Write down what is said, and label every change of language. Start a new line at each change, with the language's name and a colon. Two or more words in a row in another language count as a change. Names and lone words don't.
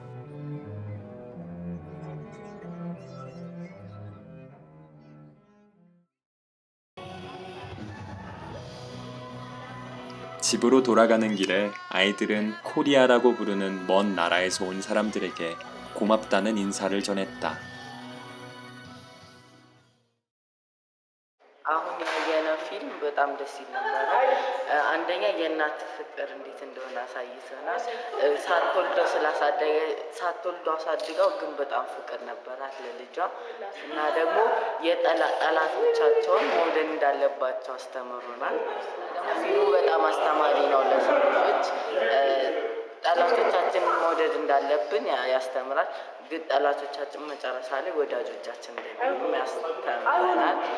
Korean: 집으로 돌아가는 길에 아이들은 코리아라고 부르는 먼 나라에서 온 사람들에게 고맙다는 인사를 전했다.
Amharic: አሁን ያየነው ፊልም በጣም ደስ ይል ነበረ። አንደኛ የእናት ፍቅር እንዴት እንደሆነ አሳይተናል። ሳትወልዶ አሳድገው ግን በጣም ፍቅር ነበራት ለልጇ እና ደግሞ ጠላቶቻቸውን መውደድ እንዳለባቸው አስተምሩናል። ፊልሙ በጣም አስተማሪ ነው ለሰው ልጆች። ጠላቶቻችንን መውደድ እንዳለብን ያስተምራል። ግን ጠላቶቻችን መጨረሻ ላይ ወዳጆቻችን እንደሚሆኑ ያስተምረናል።